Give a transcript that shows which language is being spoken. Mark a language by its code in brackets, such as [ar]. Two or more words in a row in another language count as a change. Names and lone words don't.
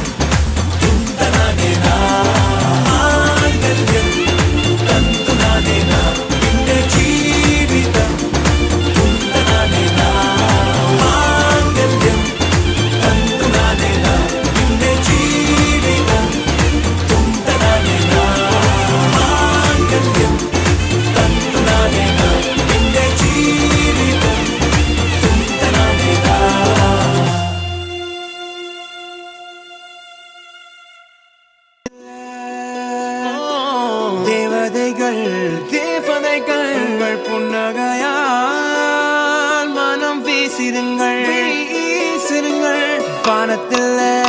[ml] തുന്തനാനേന മാംഗല്യം തന്തുനാനേന പിന്നെ ജീവിതം തുന്തനാനേന മാംഗല്യം തന്തുനാനേന പിന്നെ ജീവിതം തുന്തനാനേന മാംഗല്യം തന്തുനാനേന പിന്നെ ജീവിതം തുന്തനാനേന. [ta] தேவதைகள் தேவதைகள் உங்கள் புன்னகையால் மனம் வீசிருங்கள் வீசிருங்கள் வானத்தில்